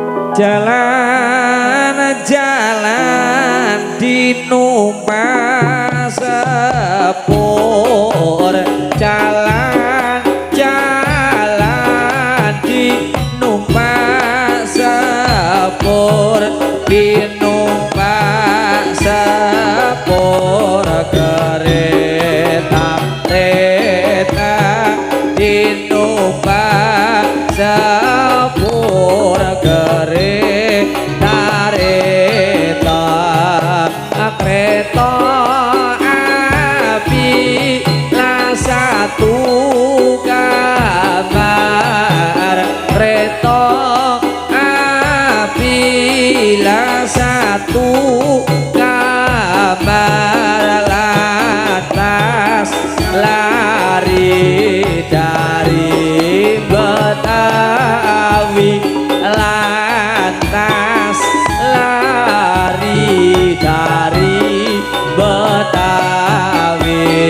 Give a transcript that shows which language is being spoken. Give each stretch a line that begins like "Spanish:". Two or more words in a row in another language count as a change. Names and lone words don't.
Indonesian: Jalan-jalan di
Javanese: numpak sepur,
Indonesian: jalan-jalan di
Javanese: numpak sepur,
Indonesian: di
Javanese: numpak sepur
Indonesian: kereta di
Javanese: numpak sepur
Indonesian: kereta api lah satu kabar, kereta api lah satu kabar, lantas lari dari Betawi, lantas lari dari Betawi.